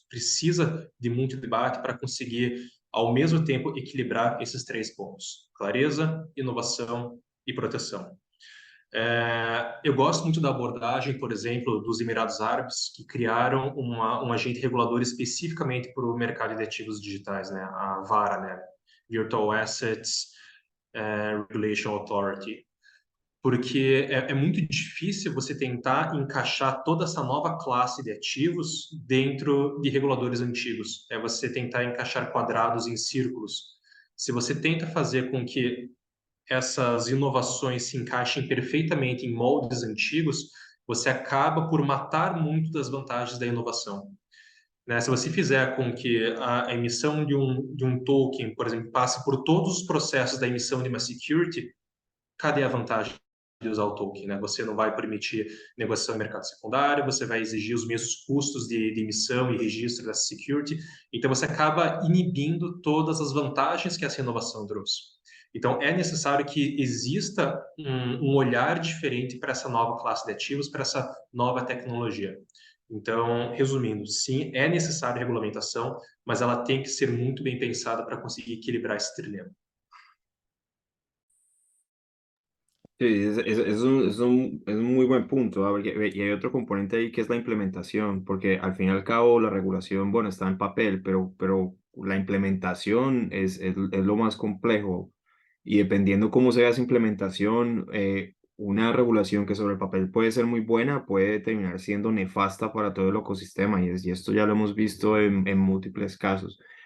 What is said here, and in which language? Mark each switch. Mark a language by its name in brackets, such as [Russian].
[Portuguese] Precisa de muito debate para conseguir, ao mesmo tempo, equilibrar esses 3 pontos: clareza, inovação e proteção. Eu gosto muito da abordagem, por exemplo, dos Emirados Árabes, que criaram um agente regulador especificamente para o mercado de ativos digitais, né? A VARA, né? Virtual Assets Regulation Authority. Porque é muito difícil você tentar encaixar toda essa nova classe de ativos dentro de reguladores antigos. É você tentar encaixar quadrados em círculos. Se você tenta fazer com que essas inovações se encaixem perfeitamente em moldes antigos, você acaba por matar muito das vantagens da inovação. Né? Se você fizer com que a emissão de um token, por exemplo, passe por todos os processos da emissão de uma security, cadê a vantagem de usar o token? Né? Você não vai permitir negociação em mercado secundário, você vai exigir os mesmos custos de emissão e registro dessa security, então você acaba inibindo todas as vantagens que essa inovação trouxe. Então, é necessário que exista um olhar diferente para essa nova classe de ativos, para essa nova tecnologia. Então, resumindo, sim, é necessária regulamentação, mas ela tem que ser muito bem pensada para conseguir equilibrar esse trilema. [Spanish] Sí, es un muy buen punto, ¿ah? Y hay otro componente ahí que es la implementación, porque al fin y al cabo la regulación, bueno, está en papel, pero la implementación es lo más complejo. Y dependiendo cómo sea esa implementación, una regulación que sobre el papel puede ser muy buena, puede terminar siendo nefasta para todo el ecosistema, y esto ya lo hemos visto en múltiples casos.